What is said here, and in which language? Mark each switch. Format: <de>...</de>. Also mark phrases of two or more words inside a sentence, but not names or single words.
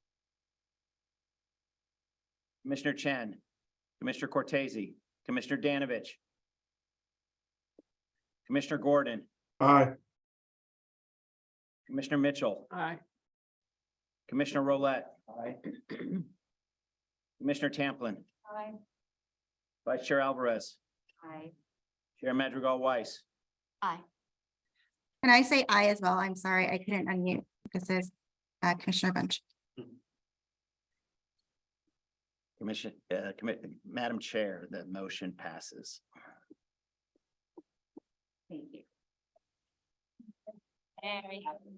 <en>Commissioner Chen, Commissioner Cortese, Commissioner Danovich, Commissioner Gordon, Aye. Commissioner Mitchell, Aye. Commissioner Rolette. Aye. Commissioner Tamplin, Aye. Vice Chair Alvarez, Aye. Chair Madrigal Weiss. Aye. Can I say aye as well? I'm sorry, I couldn't unmute. This is Commissioner Bunch. Madam Chair, the motion passes. Thank you. Very happy.</en>